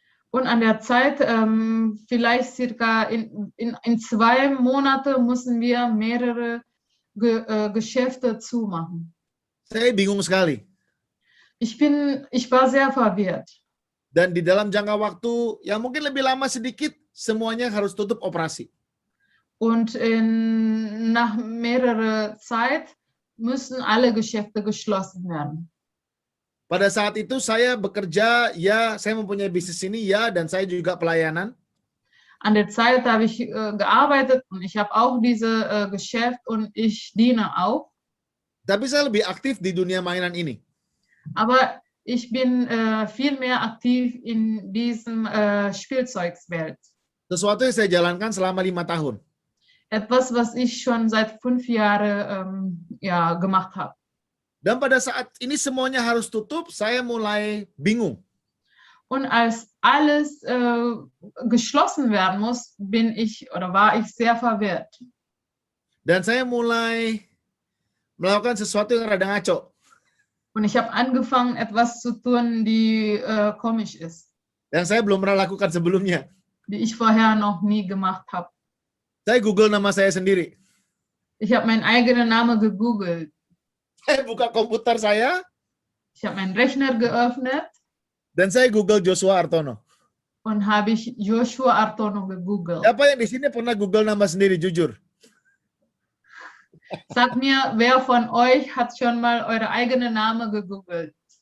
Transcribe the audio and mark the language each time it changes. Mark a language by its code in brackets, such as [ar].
[de] Und an der Zeit, vielleicht circa in 2 Monate, mussten wir mehrere Geschäfte zumachen. [id] Saya bingung sekali. [de] Ich war sehr verwirrt. [id] Dan di dalam jangka waktu yang mungkin lebih lama sedikit, semuanya harus tutup operasi. [de] Und nach mehrerer Zeit müssen alle Geschäfte geschlossen werden. [id] Pada saat itu saya bekerja, ya saya mempunyai bisnis ini, ya, dan saya juga pelayanan. [de] An der Zeit habe ich gearbeitet und ich habe auch diese Geschäft und ich diene auch. [id] Tapi saya lebih aktif di dunia mainan ini. [de] Aber ich bin viel mehr aktiv in diesem Spielzeugswelt. [id] Sesuatu yang saya jalankan selama 5 tahun. [de] Etwas, was ich schon seit 5 Jahren gemacht habe. [id] Dan pada saat ini semuanya harus tutup, saya mulai bingung. [de] Und als alles geschlossen werden muss, war ich sehr verwirrt. [id] Dan saya mulai melakukan sesuatu yang rada ngaco. [de] Und ich habe angefangen, etwas zu tun, die komisch ist. [id] Yang saya belum pernah lakukan sebelumnya. [de] Die ich vorher noch nie gemacht habe. [id] Saya Google nama saya sendiri. [de] Ich habe meinen eigenen Namen gegoogelt. [id] Saya buka komputer saya. [de] Ich habe meinen Rechner geöffnet. [id] Dan saya Google Joshua Artono. [de] Und habe ich Joshua Artono gegoogelt. [id] Siapa yang di sini pernah Google nama sendiri, jujur? [de] Sagt mir, wer von euch hat schon mal eure eigene Name gegoogelt?